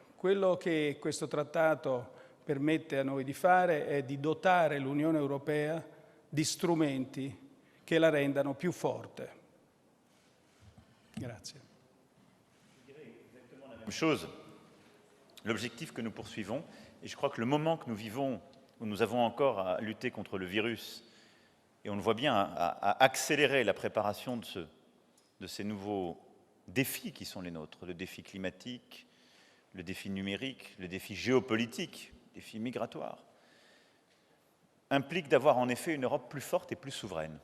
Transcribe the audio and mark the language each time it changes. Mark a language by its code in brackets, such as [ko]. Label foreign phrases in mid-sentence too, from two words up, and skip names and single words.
[it] Quello che questo trattato permette a noi di fare è di dotare l'Unione Europea di strumenti che la rendano più forte. Grazie. [fr] Même chose, l'objectif que nous poursuivons, et je crois que le moment que nous vivons, où nous avons encore à lutter contre le virus, et on le voit bien, à accélérer la préparation de ces nouveaux défis qui sont les nôtres, le défi climatique, le défi numérique, le défi géopolitique, le défi migratoire, implique d'avoir en effet une Europe plus forte et plus souveraine.